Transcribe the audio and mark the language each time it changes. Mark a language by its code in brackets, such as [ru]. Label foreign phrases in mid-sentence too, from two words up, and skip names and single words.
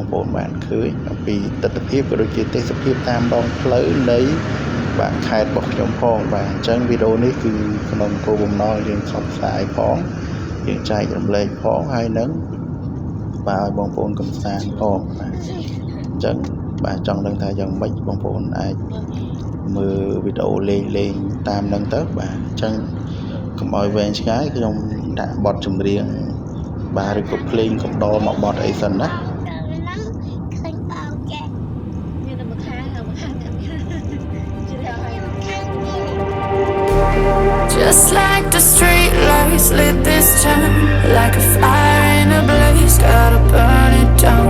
[km] ប្អូនបានឃើញអំពីទស្សនវិជ្ជាក៏ដូចជាទេសភាពតាមដងផ្លូវនៃបាទខេត្តរបស់ខ្ញុំផងបាទអញ្ចឹងវីដេអូនេះគឺក្នុងគោលបំណងយើងផ្សព្វផ្សាយផងយើងចែករំលែកផងហើយនឹងបាទឲ្យបងប្អូនកំសាន្តផងបាទអញ្ចឹងបាទចង់ដឹងថាយ៉ាងម៉េចបងប្អូនអាចមើលវីដេអូលេងតាមនឹងទៅបាទអញ្ចឹងកុំឲ្យវែងឆ្ងាយខ្ញុំដាក់បទចម្រៀងបាទឬក៏ភ្លេងកំដរមកបទអីសិនណា [en] Just like the street lights lit this town, like a fire in a blaze, gotta burn it down.